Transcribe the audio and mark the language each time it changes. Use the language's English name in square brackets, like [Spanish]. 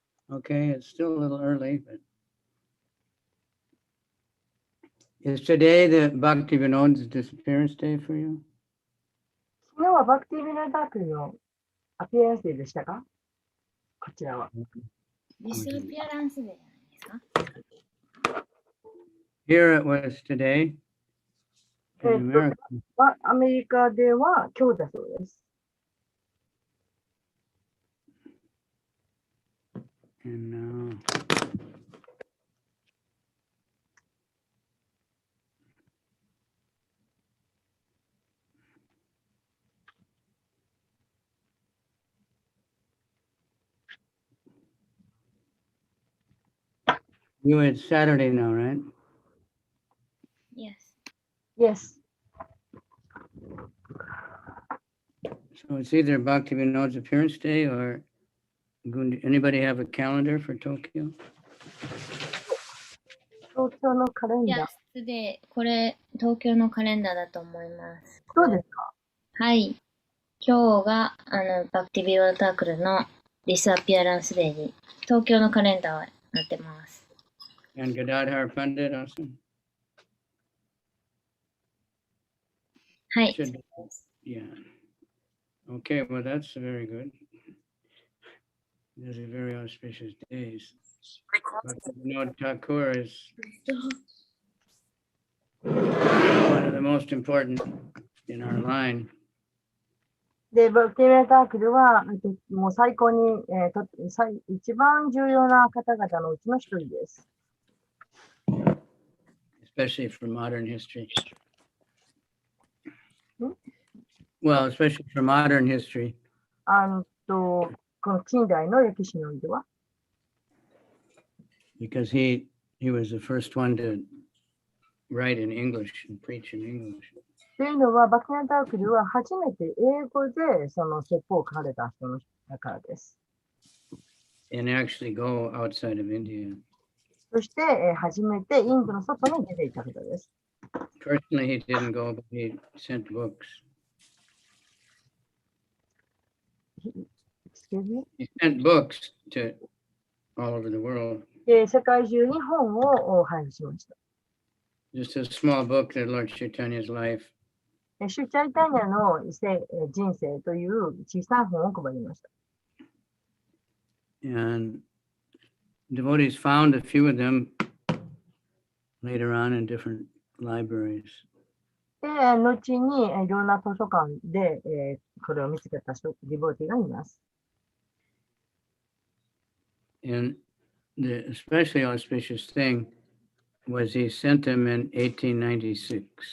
[English] Okay, it's still a little early, but is today the Bhakti Vinod's disappearance day for you? [Japanese] 昨日はバクティビナダークのアピアランスデーでしたか？こちらは。ディスアピアランスデーじゃないですか？ [English] Here it was today. In America. [Japanese] アメリカでは今日だそうです。 [English] And you it's Saturday now, right? Yes. Yes. So it's either Bhakti Vinod's appearance day or anybody have a calendar for Tokyo? [Japanese] 東京のカレンダー。 [English] Yesterday、 [Japanese] これ東京のカレンダーだと思います。そうですか？はい。今日がバクティビオタークルのディスアピアランスデーに東京のカレンダーはなってます。 [English] And Gadadhar Pandit also? [Japanese] はい。 [English] Yeah. Okay, well that's very good. Those are very auspicious days. Bhakti Vinod Thakur is one of the most important in our line. [Japanese] で、バクティビナダークルはもう最高に、一番重要な方々のうちの一人です。 [English] Especially for modern history. Well, especially for modern history. [Japanese] この近代の歴史においては、 [English] because he was the first one to write in English and preach in English. [Japanese] というのは、バクティナタークルは初めて英語でその説法を書かれた人のだからです。 [English] And actually go outside of India. [Japanese] そして、初めてインドの外に出ていった方です。 [English] Personally, he didn't go, but he sent books. Excuse me? He sent books to all over the world. [Japanese] で、世界中に本を配布しました。 [English] Just a small book that Lord Chaitanya's life. [Japanese] シュチャイタニアの人生という小さな本を配りました。 [English] And devotees found a few of them later on in different libraries. [Japanese] で、後にいろんな図書館で、これを見つけたディボーティがいます。 [English] And the especially auspicious thing was he sent them in 1896.